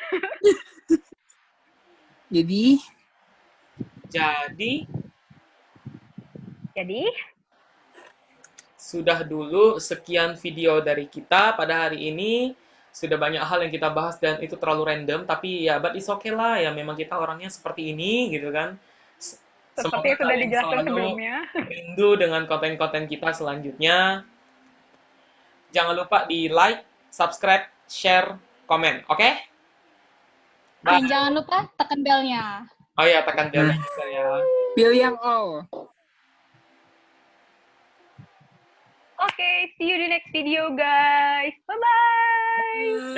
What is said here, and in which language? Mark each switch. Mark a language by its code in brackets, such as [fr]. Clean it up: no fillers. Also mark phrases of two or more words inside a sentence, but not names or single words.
[id] Jadi sudah dulu sekian video dari kita pada hari ini. Sudah banyak hal yang kita bahas dan itu terlalu random, tapi ya [en] but it's okay [id] lah, ya memang kita orangnya seperti ini gitu kan. Seperti yang sudah dijelaskan sebelumnya. Rindu dengan konten-konten kita selanjutnya. Jangan lupa di like, subscribe, share, komen, oke? Dan jangan lupa tekan belnya. Oh ya, tekan belnya juga ya. pilih yang all. Oke, [en] see you [id] di [en] next video guys. Bye-bye.